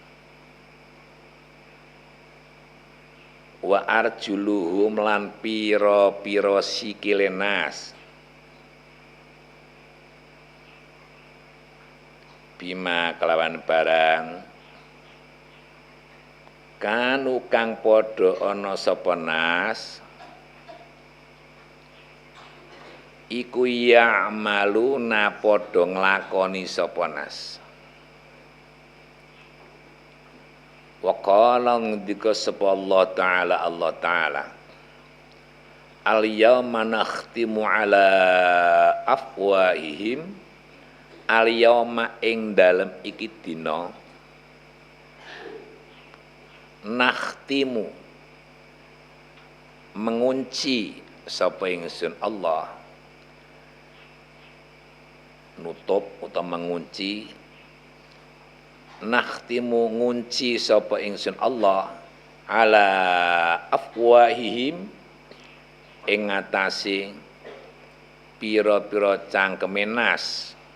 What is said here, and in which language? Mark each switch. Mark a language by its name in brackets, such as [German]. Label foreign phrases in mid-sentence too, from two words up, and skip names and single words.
[Arabic] وأرجلهم [Javanese] lan pira-pira sikile nas bima kelawan barang kanu kang padha ana sapa nas iku ya'maluna padha nglakoni sapa nas. [Arabic] وقال [Javanese] ngendika sapa Allah Ta'ala [Arabic] اليوم نختم على أفواههم اليوم [Javanese] ing dalem iki dina nakhtimu mengunci sapa ingsun Allah nutup utawa mengunci nakhtimu ngunci sapa ingsun Allah [Arabic] على أفواههم [Javanese] ing atase pira-pira cangkeme nas